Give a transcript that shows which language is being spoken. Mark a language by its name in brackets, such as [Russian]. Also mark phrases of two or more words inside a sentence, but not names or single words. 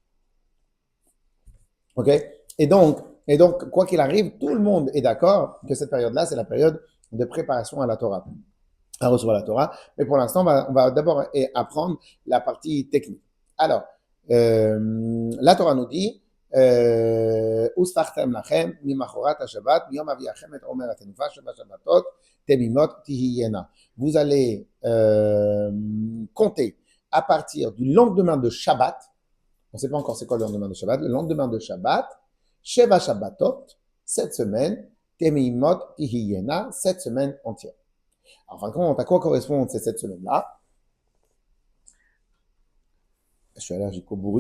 [French] Ok? Et donc quoi qu'il arrive, tout le monde est d'accord que cette période-là c'est la période de préparation à la Torah, à recevoir la Torah. Mais pour l'instant, on va d'abord apprendre la partie technique. Alors, la Torah nous dit [Hebrew] וספרתם לכם ממחרת השבת מיום הביאכם את עומר התנופה שבע שבתות תמימות תהיינה. [French] Vous allez compter à partir du lendemain de Shabbat. On ne sait pas encore c'est quoi le lendemain de Shabbat. Le lendemain de Shabbat, [Hebrew] שבע שבתות, [French] 7 semaines, [Hebrew] תמימות תהיינה, [French] 7 semaines entières. En fin de compte, à quoi correspondent ces 7 semaines-là? Je suis allergique au bruit.